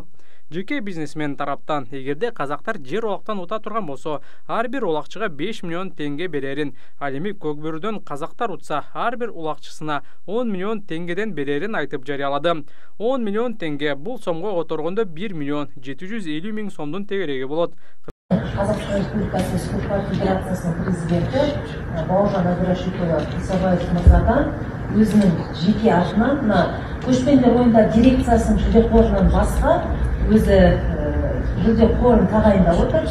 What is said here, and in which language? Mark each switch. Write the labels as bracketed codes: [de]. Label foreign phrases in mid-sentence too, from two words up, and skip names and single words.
[ky] Жеке бизнесмен тараптан эгерде казактар жер улактан ута турган болсо, ар бир улакчыга 5 миллион теңге берерин, ал эми Көк Бөрүдөн казактар утса, ар бир улакчысына 10 миллион теңгеден берерин айтып жарыялады. 10 миллион теңге бул сомго которгондо 1 миллион 750 миң сомдун тегереги болот. [kk] Қазақстан Республикасы Спорт Федерациясының президенті Бауыржан Абдрашитова Исабаев мырзадан өзінің жеке атынан мына көшпенділер ойындар дирекциясының жүлде қорынан басқа өзі жүлде қорын тағайындап отыр.